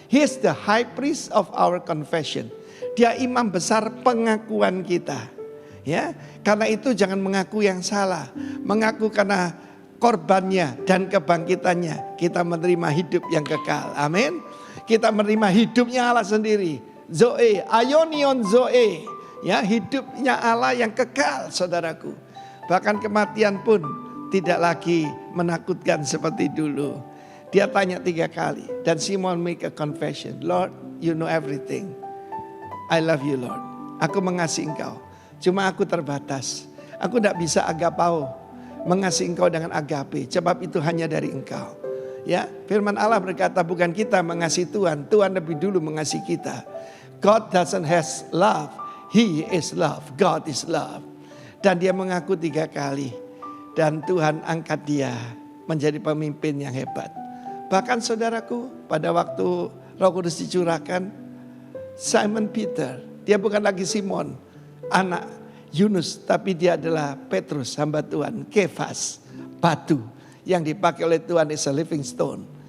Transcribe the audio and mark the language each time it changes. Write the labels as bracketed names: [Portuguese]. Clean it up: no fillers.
[English] He is the high priest of our confession. [Indonesian] Dia imam besar pengakuan kita. Ya, karena itu jangan mengaku yang salah. Mengaku karena korbannya dan kebangkitannya, kita menerima hidup yang kekal. Amin. Kita menerima hidupnya Allah sendiri. [Greek] Zoe, aionion zoe. [Indonesian] Ya, hidupnya Allah yang kekal, saudaraku. Bahkan kematian pun tidak lagi menakutkan seperti dulu. Dia tanya 3 kali. Dan Simon [English] make a confession. Lord, you know everything. I love you Lord. [Indonesian] Aku mengasihi engkau. Cuma aku terbatas. Aku tidak bisa agapao. Mengasihi engkau dengan agape, sebab itu hanya dari engkau. Ya, firman Allah berkata bukan kita mengasihi Tuhan, Tuhan lebih dulu mengasihi kita. [English] God doesn't has love, He is love, God is love. [Indonesian] Dan dia mengaku 3 kali. Dan Tuhan angkat dia menjadi pemimpin yang hebat. Bahkan saudaraku, pada waktu Roh Kudus dicurahkan, Simon Peter, dia bukan lagi Simon, anak Yunus, tapi dia adalah Petrus, hamba Tuhan, Kefas, batu yang dipakai oleh Tuhan [English] is a living stone.